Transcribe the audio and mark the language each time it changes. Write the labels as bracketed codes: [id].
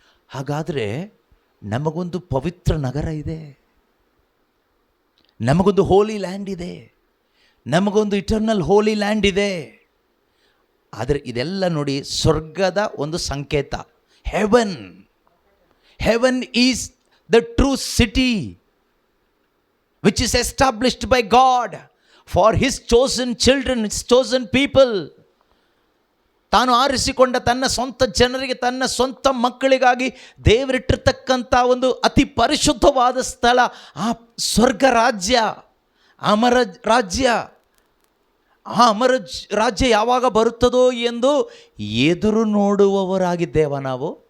[kn] ಹಾಗಾದರೆ ನಮಗೊಂದು ಪವಿತ್ರ ನಗರ ಇದೆ, ನಮಗೊಂದು ಹೋಲಿ ಲ್ಯಾಂಡ್ ಇದೆ, ನಮಗೊಂದು ಇಟರ್ನಲ್ ಹೋಲಿ ಲ್ಯಾಂಡ್ ಇದೆ. ಆದರೆ ಇದೆಲ್ಲ ನೋಡಿ ಸ್ವರ್ಗದ ಒಂದು ಸಂಕೇತ, haven. [en] Heaven is the true city which is established by God for his chosen children, his chosen people. [kn] ತಾನು ಆರಿಸಿಕೊಂಡ ತನ್ನ ಸ್ವಂತ ಜನರಿಗೆ, ತನ್ನ ಸ್ವಂತ ಮಕ್ಕಳಿಗಾಗಿ ದೇವರಿಟ್ಟಿರ್ತಕ್ಕಂಥ ಒಂದು ಅತಿ ಪರಿಶುದ್ಧವಾದ ಸ್ಥಳ, ಆ ಸ್ವರ್ಗ ರಾಜ್ಯ, ಅಮರ ರಾಜ್ಯ. ಆ ಅಮರ ರಾಜ್ಯ ಯಾವಾಗ ಬರುತ್ತದೋ ಎಂದು ಎದುರು ನೋಡುವವರಾಗಿದ್ದೇವ ನಾವು.